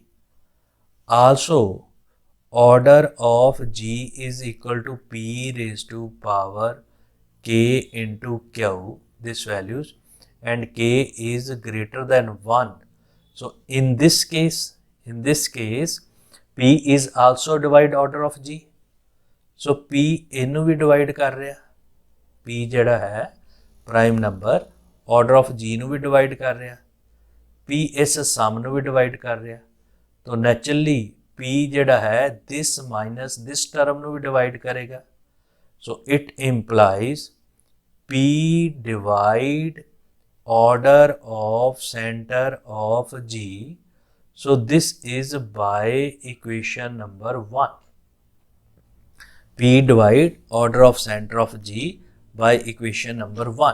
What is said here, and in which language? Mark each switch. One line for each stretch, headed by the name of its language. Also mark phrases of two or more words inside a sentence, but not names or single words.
English: Also, order of G is equal to P raised to power K into Q, this values, and K is greater than 1. So in this case, P is also divide order of G.
Punjabi: So P ਇਹਨੂੰ ਵੀ divide ਕਰ ਰਿਹਾ, P ਜਿਹੜਾ ਹੈ
English: prime number order of G
Punjabi: ਨੂੰ ਵੀ divide ਕਰ ਰਿਹਾ, P ਇਸ sum ਨੂੰ ਵੀ divide ਕਰ ਰਿਹਾ, तो naturally P ਜਿਹੜਾ ਹੈ
English: this minus this term
Punjabi: ਨੂੰ ਵੀ divide ਕਰੇਗਾ.
English: So it implies P divide order of center of G. So this is by equation number 1. P divide order of center of G by equation number 1.